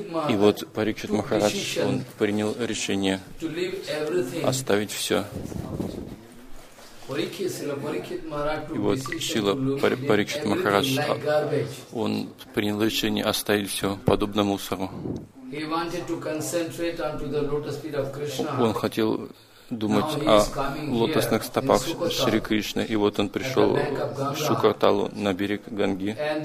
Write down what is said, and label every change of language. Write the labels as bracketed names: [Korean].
[Russian] И вот Парикшит Махарадж, он принял решение оставить все. И вот Шрила Парикшит Махарадж, он принял решение оставить все подобно мусору. [English] He wanted to concentrate onto the lotus feet of Krishna. [Russian] Он хотел думать о лотосных стопах Шри Кришны, и вот он пришел в Шукарталу на берег Ганги.